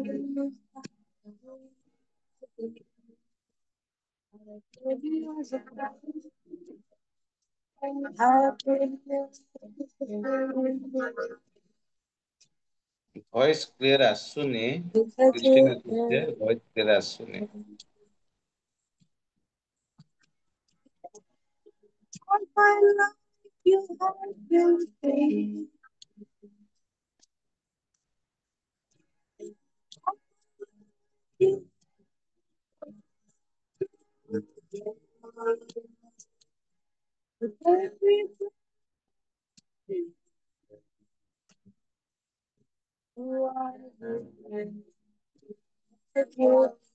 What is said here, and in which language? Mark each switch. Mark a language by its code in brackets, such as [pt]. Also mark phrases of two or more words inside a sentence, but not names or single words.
[en] voice clear [or] ଆସୁନି। କ୍ରିଷ୍ଟିନା କହୁଥିଲେ [en] voice clear [or] ଆସୁନି। [en] all my life you have been faithful. With every breath you are faithful.